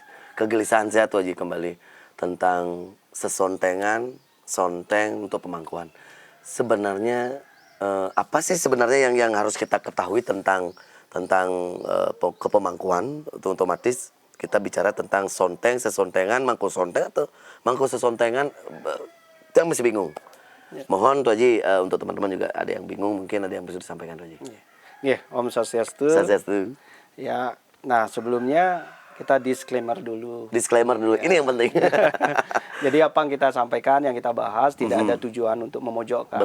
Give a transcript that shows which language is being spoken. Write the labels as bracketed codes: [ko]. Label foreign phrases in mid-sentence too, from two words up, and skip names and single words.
[id] Kegelisahan saya Tu Haji kembali tentang sesontengan, sonteng untuk pemangkuan. Sebenarnya apa sih sebenarnya yang harus kita ketahui tentang kepemangkuan? Otomatis kita bicara tentang sonteng, sesontengan, mangku sonteng atau mangku sesontengan, yang masih bingung. Ya. Mohon Tu Haji untuk teman-teman juga ada yang bingung, mungkin ada yang bisa disampaikan Tu Haji. Ya, [sa] Om Swastiastu. Swastiastu. [id] Ya, nah sebelumnya kita disclaimer dulu. Disclaimer dulu, ya. Ini yang penting. Jadi apa yang kita sampaikan, yang kita bahas tidak ada tujuan untuk memojokkan.